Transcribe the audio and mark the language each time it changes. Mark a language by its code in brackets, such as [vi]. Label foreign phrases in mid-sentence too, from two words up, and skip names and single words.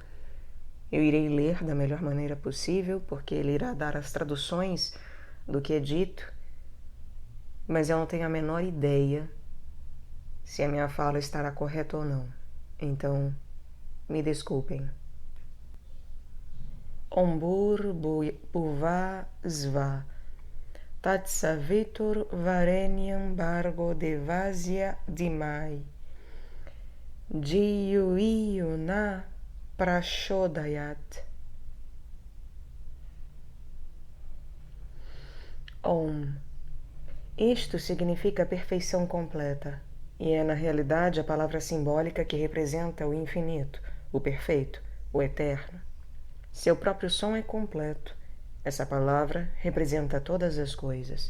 [pt] Eu irei ler da melhor maneira possível, porque ele irá dar as traduções do que é dito, mas eu não tenho a menor ideia se a minha fala estará correta ou não. Então, me desculpem. [sa] ओम्भूर् भुवः स्वः तत्सवितुर् वरेण्यं भर्गो देवस्य धीमहि धियो यो नः प्रचोदयात्. [pt] Om. Isto significa perfeição completa, e é na realidade a palavra simbólica que representa o infinito, o perfeito, o eterno. Seu próprio som é completo. Essa palavra representa todas as coisas.